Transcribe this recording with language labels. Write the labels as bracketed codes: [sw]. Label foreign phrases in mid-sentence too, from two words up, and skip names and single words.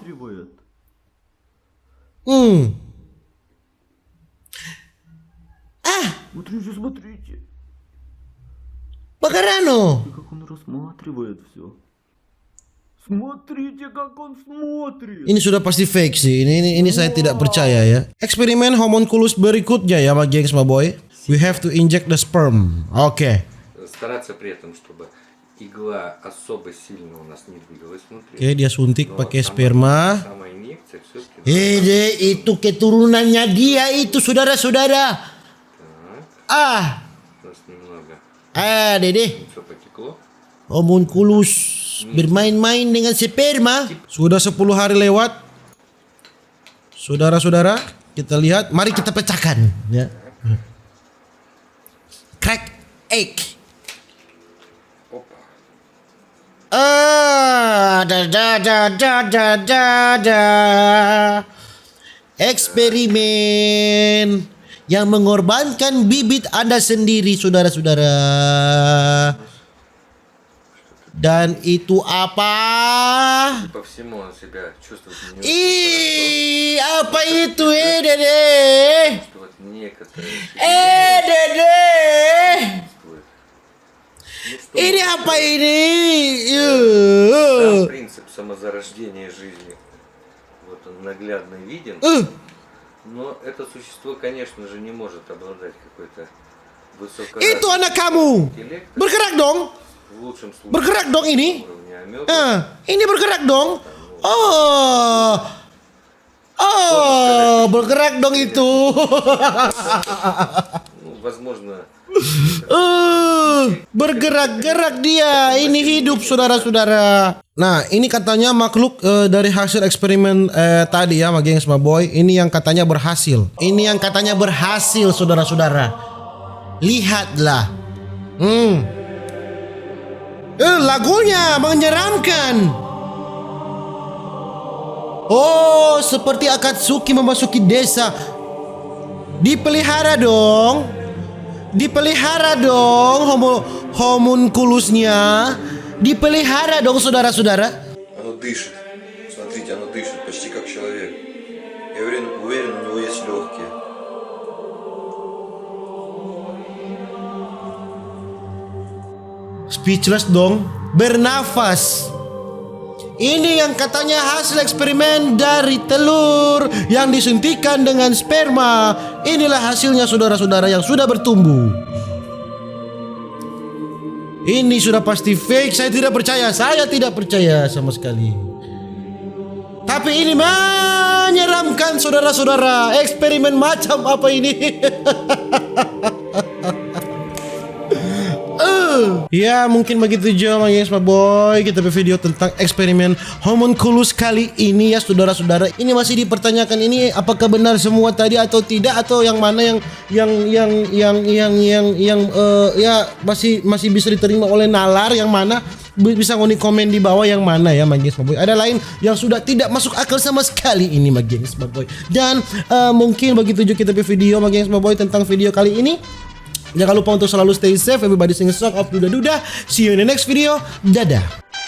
[id] Bakarano. Ini sudah pasti fake sih. Ini saya tidak percaya ya. Eksperimen homunculus berikutnya ya, sama geng sama boy. [en] We have to inject the sperm. [id] Oke. [ru] Стараться при этом, чтобы игла особо сильно у нас не двигалась внутри. [id] Oke, dia suntik pakai sperma. [ru] Сама инъекция все-таки. [id] Itu keturunannya dia itu, saudara-saudara. [ru] Просто немного [id] Dede. [ru] все потекло. [id] Homunculus bermain-main dengan sperma. Sudah 10 hari lewat. Saudara-saudara, kita lihat, mari kita pecahkan ya. [en] Crack egg. [ru] Опа. [id] Eksperimen yang mengorbankan bibit Anda sendiri, saudara-saudara. Dan itu apa? [ru] По всему он себя чувствует не очень [id] Ih, apa itu Dede? [ru] хорошо, что вот некоторые [id] Dede. [ru] чувствуют. [id] Ini apa ini? [ru] Сам принцип самозарождения жизни, вот он наглядно виден, но это существо, конечно же, не может обладать какой-то высокоразвитым [id] Itu anak kamu. [ru] интеллектом, [id] Bergerak dong. [ru] в лучшем случае [id] Bergerak dong ini. [ru] уровня амебы. [id] Ini bergerak dong. Bergerak dong itu. [ru] Ну, возможно, [id] Bergerak-gerak dia. Ini hidup, saudara-saudara. Nah, ini katanya makhluk dari hasil eksperimen tadi ya, gengs [en] my boy. [id] Ini yang katanya berhasil. Ini yang katanya berhasil, saudara-saudara. Lihatlah. Lagunya menyeramkan. Oh, seperti Akatsuki memasuki desa. Dipelihara dong. Dipelihara dong homunculusnya. Dipelihara dong, saudara-saudara. [ru] Оно дышит. Смотрите, оно дышит почти как человек. Я уверен, у него есть легкие. [id] Speechless dong. Bernafas. Ini yang katanya hasil eksperimen dari telur yang disuntikan dengan sperma. Inilah hasilnya, saudara-saudara, yang sudah bertumbuh. Ini sudah pasti fake. Saya tidak percaya. Saya tidak percaya sama sekali. Tapi ini menyeramkan, saudara-saudara. Eksperimen macam apa ini? Ya, mungkin begitu aja [en] my boy. [id] Kita video tentang eksperimen homunculus kali ini ya, saudara-saudara. Ini masih dipertanyakan, ini apakah benar semua tadi atau tidak, atau yang mana ya masih bisa diterima oleh nalar, yang mana bisa ngoni komen di bawah yang mana ya [en] my boy. [id] Ada lain yang sudah tidak masuk akal sama sekali ini [en] my boy. [id] Dan mungkin begitu juga kita video [en] my boy [id] tentang video kali ini. Jangan lupa untuk selalu [en] stay safe. Everybody sing a song of Duda Duda. See you in the next video. [id] Dadah.